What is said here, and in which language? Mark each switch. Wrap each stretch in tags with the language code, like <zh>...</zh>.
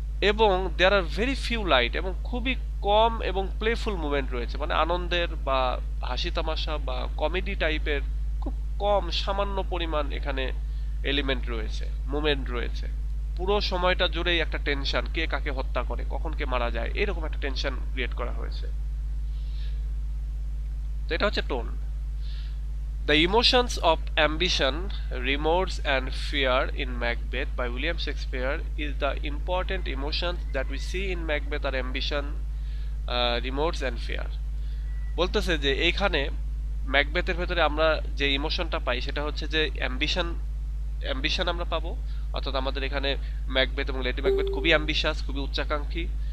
<bn>এবং</bn> <en>there are very few light,</en> <bn>এবং খুবই কম এবং প্লেফুল মুভমেন্ট রয়েছে, মানে আনন্দের বা হাসি তামাশা বা কমেডি টাইপের খুব কম, সামান্য পরিমাণ এখানে এলিমেন্ট রয়েছে, মুভমেন্ট রয়েছে। পুরো সময়টা জুড়েই একটা টেনশন, কে কাকে হত্যা করে, কখন কে মারা যায়, এরকম একটা টেনশন ক্রিয়েট করা হয়েছে। তো এটা হচ্ছে tone.</bn> <en>The emotions of ambition, remorse, and fear in Macbeth by William Shakespeare is the important emotions that we see in Macbeth are ambition, remorse, and fear.</en> <bn>বলতেছে যে এইখানে ম্যাকবেথের ভেতরে আমরা যে ইমোশনটা পাই সেটা হচ্ছে যে অ্যাম্বিশন আমরা পাবো, অর্থাৎ আমাদের এখানে ম্যাকবেথ এবং লেডি ম্যাকবেথ খুবই অ্যাম্বিশাস, খুবই উচ্চাকাঙ্ক্ষী।</bn>